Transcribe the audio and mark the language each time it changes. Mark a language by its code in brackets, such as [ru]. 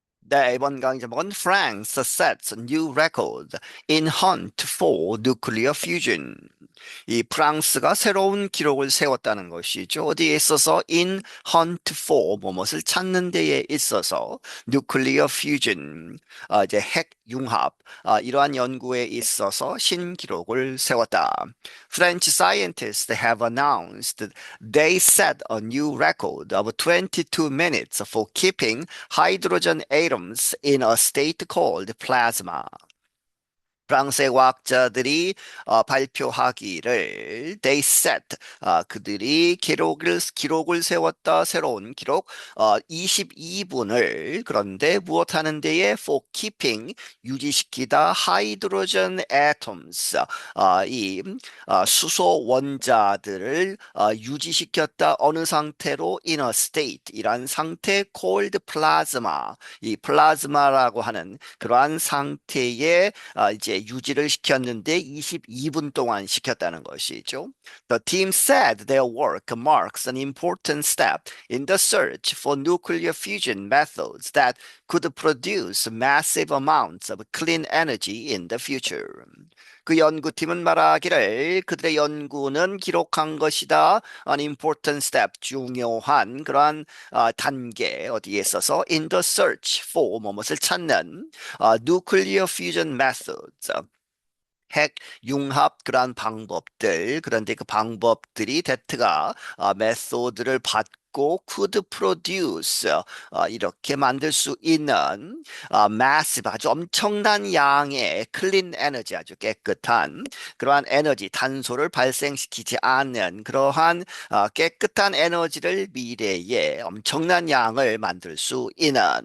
[ko] 네, 이번 강의 제목은 [en] France sets new record in hunt for nuclear fusion. [ko] 이 프랑스가 새로운 기록을 세웠다는 것이죠. 어디에 있어서 [en] in hunt for [ko] 무엇을 찾는 데에 있어서 nuclear fusion, 이제 핵 융합, 이러한 연구에 있어서 신기록을 세웠다. [en] French scientists have announced that they set a new record of 22 minutes for keeping hydrogen atoms in a state called plasma. [ko] 프랑스의 과학자들이 발표하기를 [en] they set [ko] 그들이 기록을 세웠다 새로운 기록 22분을 그런데 무엇하는 데에 [en] for keeping [ko] 유지시키다 [en] hydrogen atoms [ko] 이 수소 원자들을 유지시켰다 어느 상태로 [en] in a state [ko] 이란 상태 [en] called plasma [ko] 이 플라즈마라고 하는 그러한 상태의 이제 유지를 시켰는데 22분 동안 시켰다는 것이죠. [en] The team said their work marks an important step in the search for nuclear fusion methods that could produce massive amounts of clean energy in the future. [ko] 그 연구팀은 말하기를 그들의 연구는 기록한 것이다. [en] An important step, [ko] 중요한 그러한 단계 어디에 있어서 [en] in the search for [ko] 무엇을 찾는 [en] nuclear fusion methods. [ko] 핵 융합 그러한 방법들 그런데 그 방법들이 대트가 메소드를 받고 [en] could produce [ko] 이렇게 만들 수 있는 massive 아주 엄청난 양의 [en] clean energy [ko] 아주 깨끗한 그러한 에너지 탄소를 발생시키지 않는 그러한 깨끗한 에너지를 미래에 엄청난 양을 만들 수 있는